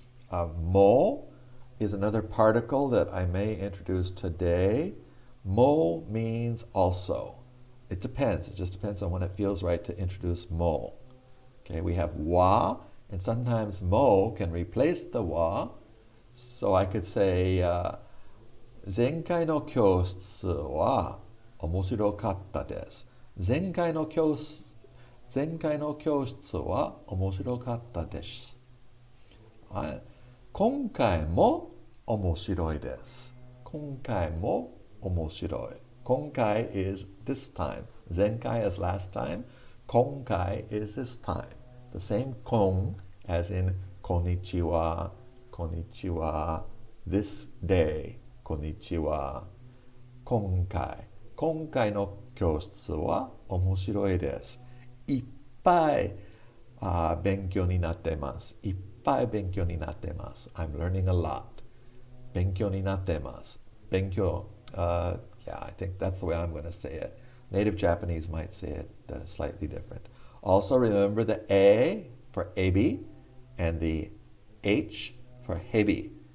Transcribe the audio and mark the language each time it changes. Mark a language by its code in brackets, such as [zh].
[en] Mo is another particle that I may introduce today. Mo means also. It depends. It just depends on when it feels right to introduce mo. Okay, we have wa, and sometimes mo can replace the wa. So I could say, [ja] 前回の教室は面白かったです。前回の教室は面白かったです。今回も面白いです。今回も面白い。 [en] 今回 is this time. 前回 is last time. 今回 is this time. The same こん as in [ja] こんにちは、こんにちは。 [en] This day, [ja] こんにちは。今回の教室は面白いです。いっぱい勉強になってます。いっぱい勉強になってます。 [en] I'm learning a lot. [ja] 勉強になってます。勉強。 [en] Yeah, I think that's the way I'm going to say it. Native Japanese might say it slightly different. Also remember the A for ebi and the H for hebi.